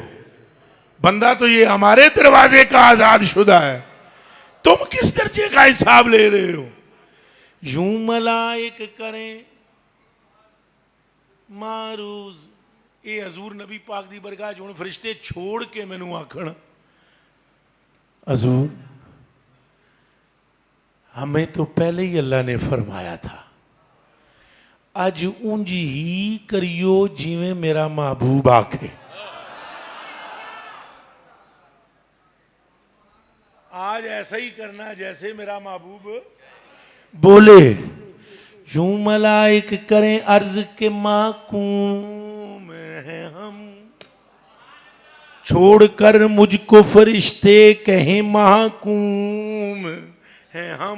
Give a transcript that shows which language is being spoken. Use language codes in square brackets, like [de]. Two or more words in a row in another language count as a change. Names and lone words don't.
[ur] بندہ تو یہ ہمارے دروازے کا آزاد شدہ ہے، تم کس درجے کا حساب لے رہے ہو؟ یوں ملائک کریں معروض. [pa] اے حضور نبی پاک دی برگاہ جو فرشتے چھوڑ کے مینوں آکھن [ur] حضور ہمیں تو پہلے ہی اللہ نے فرمایا تھا، [pa] اج اونج ہی کریو جیویں میرا محبوب آکھے. [ur] آج ایسا ہی کرنا جیسے میرا محبوب بولے. یوں ملائک کریں عرض کے محکوم ہیں ہم، چھوڑ کر مجھ کو فرشتے کہیں محکوم ہیں ہم.